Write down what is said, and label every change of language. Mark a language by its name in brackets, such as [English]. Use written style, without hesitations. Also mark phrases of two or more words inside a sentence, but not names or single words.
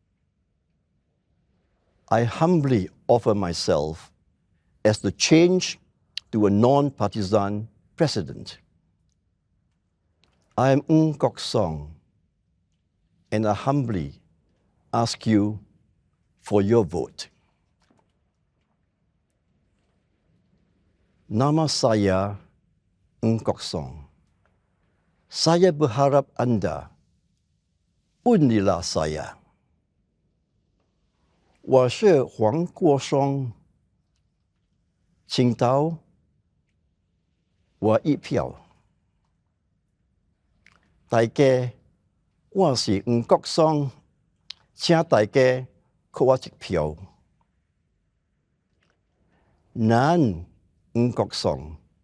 [English] I humbly offer myself as the change to a non-partisan president. I am Ng Kok Song, and I humbly ask you for your vote. [Malay] Nama saya Ng Kok Song. Saya berharap Anda undilah saya. [Chinese] 我是黄国松，请投我一票。大家，我是黄国松，请大家给我一票。Nan Ng Kok Song.